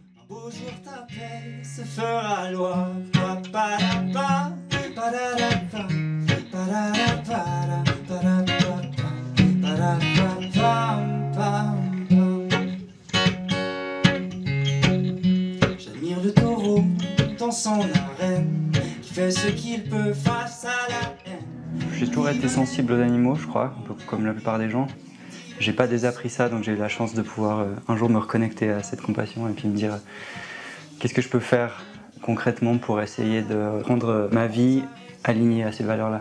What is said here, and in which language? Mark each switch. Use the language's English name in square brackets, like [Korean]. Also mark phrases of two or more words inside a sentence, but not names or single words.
[French] Beau jour ta paix se fera loi. Pa-pa-da-pa, pa-da-da-pa, pa-da-da-pa-da, pa-da-da-pa, pa-da-da-pam-pam-pam. J'admire le taureau dans son arène, qui fait ce qu'il peut face à la haine. J'ai toujours été sensible aux animaux, je crois, un peu comme la plupart des gens. J'ai pas désappris ça, donc j'ai eu la chance de pouvoir un jour me reconnecter à cette compassion et puis me dire qu'est-ce que je peux faire concrètement pour essayer de rendre ma vie alignée à ces valeurs-là.